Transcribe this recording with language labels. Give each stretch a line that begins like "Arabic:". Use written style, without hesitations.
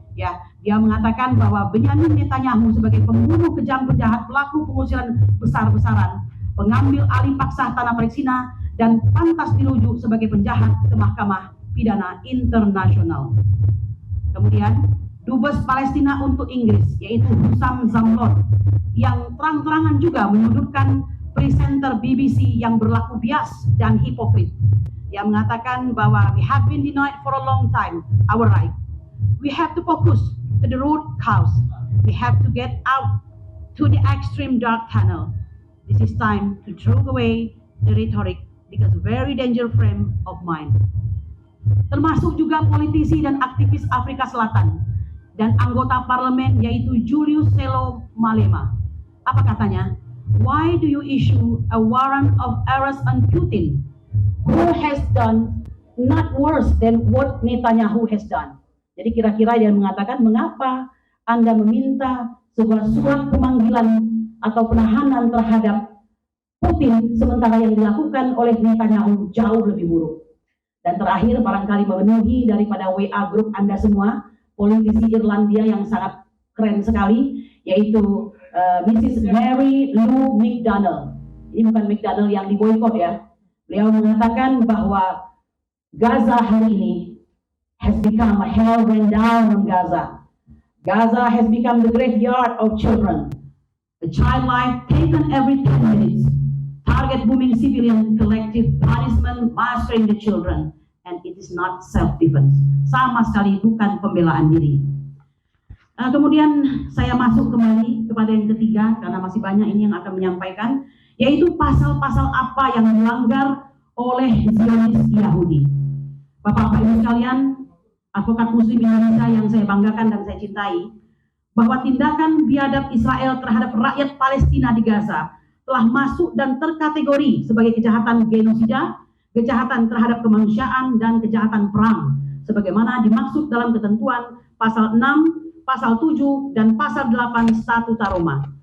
Indonesian: Ya, dia mengatakan bahwa Benyamin Netanyahu sebagai pembunuh kejam, penjahat, pelaku pengusiran besar-besaran, pengambil alih paksa tanah Palestina, dan pantas dirujuk sebagai penjahat ke Mahkamah Pidana Internasional. Kemudian Dubes Palestina untuk Inggris, yaitu Hussam Zamlot, yang terang-terangan juga menyudutkan presenter BBC yang berlaku bias dan hipokrit. Dia mengatakan bahwa
English: we have been denied for a long time our right. We have to focus to the root cause. We have to get out to the extreme dark tunnel. This is time to throw away the rhetoric because very dangerous frame of mind.
Indonesian: Termasuk juga politisi dan aktivis Afrika Selatan dan anggota parlemen yaitu Julius Selo Malema. Apa katanya?
English: Why do you issue a warrant of arrest on Putin, who has done not worse than what Netanyahu has done?
Indonesian: Jadi kira-kira dia mengatakan, mengapa Anda meminta sebuah surat pemanggilan atau penahanan terhadap Putin sementara yang dilakukan oleh Netanyahu jauh lebih buruk? Dan terakhir, barangkali memenuhi daripada WA grup Anda semua, politisi Irlandia yang sangat keren sekali, yaitu Mrs. Mary Lou McDonald. Ini bukan McDonald yang diboikot ya. Beliau mengatakan bahwa Gaza hari ini
English: has become a hell rain down on Gaza. Gaza has become the graveyard of children. A child life taken every 10 minutes. Target booming civilian, collective punishment, massacring the children. And it is not self-defense.
Indonesian: Sama sekali bukan pembelaan diri. Kemudian saya masuk kembali kepada yang ketiga, karena masih banyak ini yang akan menyampaikan, yaitu pasal-pasal apa yang dilanggar oleh Zionis Yahudi. Bapak-bapak ibu sekalian, advokat muslim Indonesia yang saya banggakan dan saya cintai, bahwa tindakan biadab Israel terhadap rakyat Palestina di Gaza telah masuk dan terkategori sebagai kejahatan genosida, kejahatan terhadap kemanusiaan, dan kejahatan perang, sebagaimana dimaksud dalam ketentuan pasal 6, pasal 7, dan pasal 8 Statuta Roma.